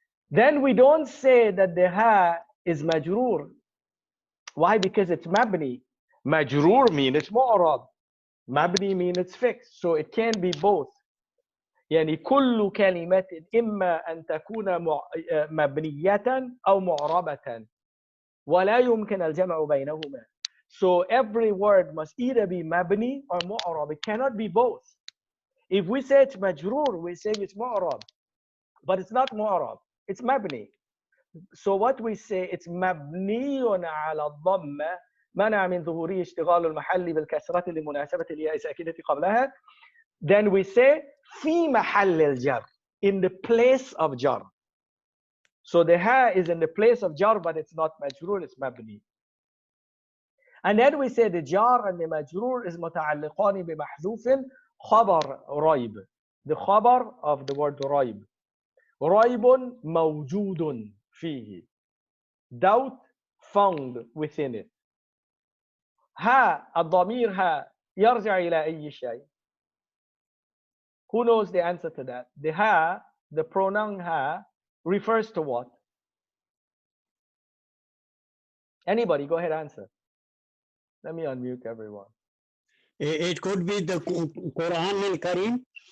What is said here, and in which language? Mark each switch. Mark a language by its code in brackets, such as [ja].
[en] Then we don't say that the ha is majroor. Why? Because it's mabni. Majroor means it's mu'rab. Mabni means it's fixed. So it can be both. [ar] يعني كل كلمة إما أن تكون مبنية أو معربة ولا يمكن الجمع بينهما. [en] So every word must either be mabni or mu'rab. It cannot be both. If we say it's majroor, we say it's mu'rab, but it's not mu'rab. It's mabni. So what we say, it's [ar] مبني على الضمة منع من ظهوره اشتغال المحل بالكسرة لمناسبة الياء الساكنة قبلها. [en] Then we say [ar] في محل الجر, [en] in the place of jar. So the ha is in the place of jar, but it's not majroor, it's mabni. And then we say the jar and the majroor is [ar] متعلقان بمحذوف خبر ريب. [en] The خبر of the word ريب. [ar] ريب موجود فيه. [en] Doubt found within it. [ar] ها الضمير ها يرجع إلى أي شيء? [en] Who knows the answer to that? The ha, the pronoun ha, refers to what? Anybody, go ahead, answer. Let me unmute everyone. It could be the Quran al-Karim.